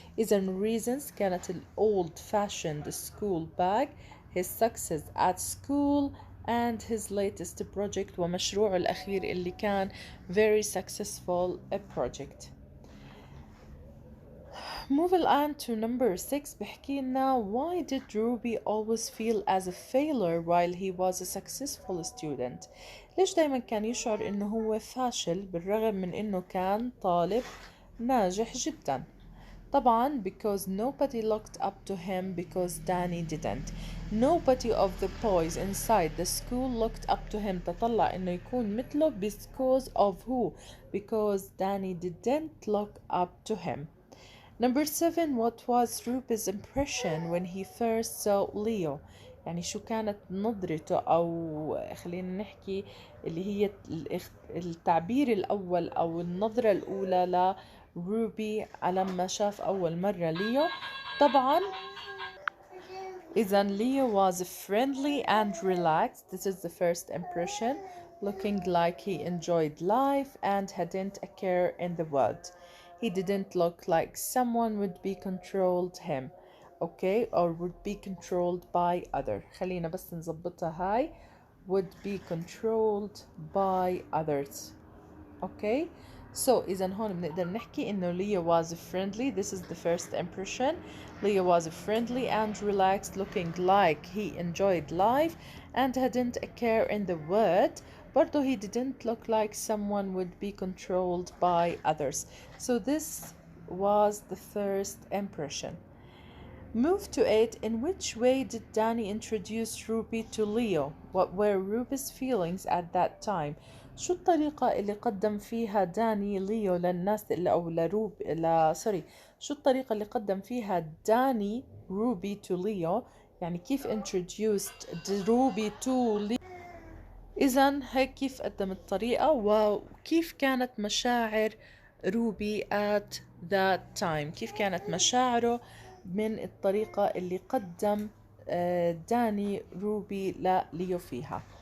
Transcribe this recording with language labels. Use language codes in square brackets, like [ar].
[ar] إذا [en] reasons [ar] كانت ال [en] old fashioned school bag, his success at school and his latest project, [ar] ومشروعه الأخير اللي كان [en] very successful project. Moving on to number 6 [ar] بحكي لنا [en] why did Ruby always feel as a failure while he was a successful student. [ar] ليش دايما كان يشعر انه هو فاشل بالرغم من انه كان طالب ناجح جدا؟ طبعا [en] because nobody looked up to him because Danny didn't. Nobody of the boys inside the school looked up to him, [ar] تطلع انه يكون مثله [en] because of who? Because Danny didn't look up to him. Number 7, what was Ruby's impression when he first saw Leo? [ar] يعني شو كانت نظرته أو خلينا نحكي اللي هي التعبير الأول أو النظرة الأولى لروبي لما شاف أول مرة ليو. طبعا إذا [en] Leo was friendly and relaxed. This is the first impression, looking like he enjoyed life and hadn't a care in the world. He didn't look like someone would be controlled him, okay, or would be controlled by other. [ar] خلينا بس نظبطها هاي, [en] would be controlled by others. Okay, so [ar] إذا هون بنقدر نحكي إنه [en] Leo was friendly. This is the first impression. Leo was friendly and relaxed, looking like he enjoyed life and hadn't a care in the world, [ar] برضه [en] he didn't look like someone would be controlled by others. So this was the first impression. Move to 8. In which way did Danny introduce Ruby to Leo? What were Ruby's feelings at that time? [ar] شو الطريقة اللي قدم فيها داني ليو للناس اللي أو لروب لا سوري شو الطريقة اللي قدم فيها داني روبي [en] to Leo؟ [ar] يعني كيف [en] introduced [ar] روبي to Leo؟ إذا هيك كيف قدم الطريقة وكيف كانت مشاعر روبي [en] at that time، [ar] كيف كانت مشاعره من الطريقة اللي قدم داني روبي لليو فيها.